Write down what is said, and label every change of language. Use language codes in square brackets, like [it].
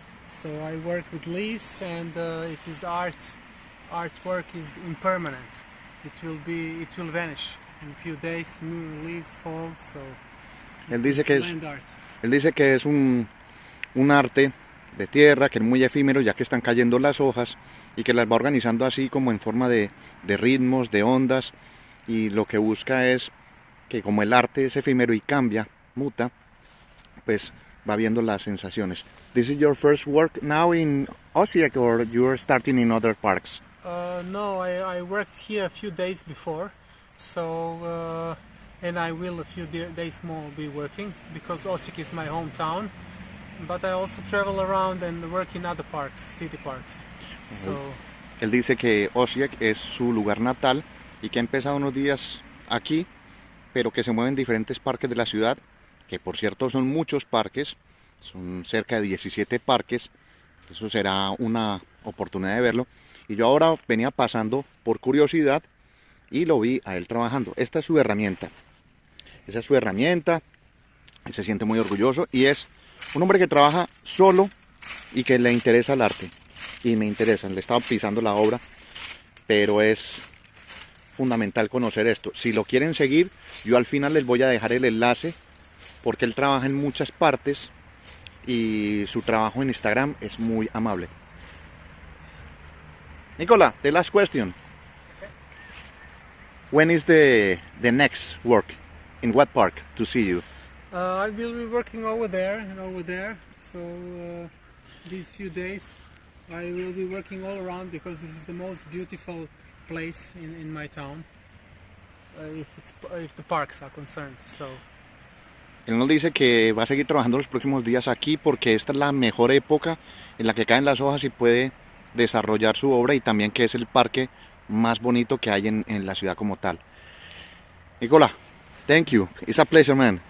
[en] So I work with leaves, and it is art. Artwork is impermanent. It will vanish in a few days. New leaves fall. So [es] Él dice [en] it's [es] que es, [en] land art. [es] él dice que es un arte de tierra, que es muy efímero ya que están cayendo las hojas y que las va organizando así como en forma de ritmos, de ondas, y lo que busca es que como el arte es efímero y cambia, muta, pues va viendo las sensaciones. [en] This is your first work now in Osijek or you're starting in other parks? No, I worked here a few days before, so and I will a few days more be working because Osijek is my hometown. But I also travel around and work in other parks, city parks. So [es] Él dice que Osijek es su lugar natal y que ha empezado unos días aquí, pero que se mueve en diferentes parques de la ciudad, que por cierto son muchos parques, son cerca de 17 parques, eso será una oportunidad de verlo. Y yo ahora venía pasando por curiosidad y lo vi a él trabajando. Esta es su herramienta, esa es su herramienta, él se siente muy orgulloso y es un hombre que trabaja solo y que le interesa el arte. Y me interesa, le estaba pisando la obra, pero es fundamental conocer esto. Si lo quieren seguir, yo al final les voy a dejar el enlace porque él trabaja en muchas partes y su trabajo en Instagram es muy amable. [en] Nicola, the last question. When is the next work? In what park to see you? I will be working over there and over there. So these few days I will be working all around because this is the most beautiful place in my town. If the parks are concerned. So [es] Él nos dice que va a seguir trabajando los próximos días aquí porque esta es la mejor época en la que caen las hojas y puede desarrollar su obra, y también que es el parque más bonito que hay en la ciudad como tal. [en] Nicola, thank you. It's a pleasure, man.